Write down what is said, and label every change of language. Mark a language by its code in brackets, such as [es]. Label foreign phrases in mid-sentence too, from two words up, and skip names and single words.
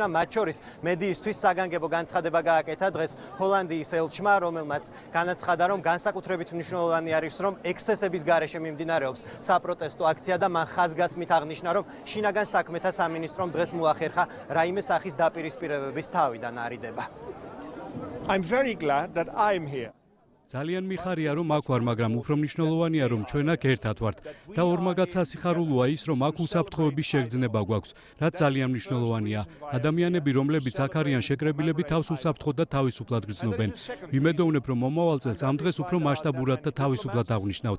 [ka] მათ შორის მედიისთვის საგანგებო განცხადება გააკეთა დღეს ჰოლანდიის ელჩმა, რომელმაც განაცხადა, რომ განსაკუთრებით მნიშვნელოვანი არის, რომ ექსცესების გარეშე მიმდინარეობს საპროტესტო აქცია და მან ხაზგასმით აღნიშნა, რომ შინაგან საქმეთა სამინისტრომ დღეს მოახერხა რაიმე სახის დაპირისპირებების თავიდან არიდება. [en] I'm very glad that I'm here. [ka] ძალიან მიხარია რომ აქ ვარ, მაგრამ უფრო მნიშვნელოვანია რომ ჩვენ აქ ერთად ვართ და ორმაგაც ასიხარულოა ის რომ აქ უსაფრთხოების შეგრძნება გვაქვს, რაც ძალიან მნიშვნელოვანია. ადამიანები, რომლებიც აქ არიან შეკრებილები, თავს უსაფრთხოდ და თავისუფლად გრძნობენ. ვიმედოვნებ რომ მომავალ წელს ამ დღეს უფრო მასშტაბურად და თავისუფლად აღნიშნავთ.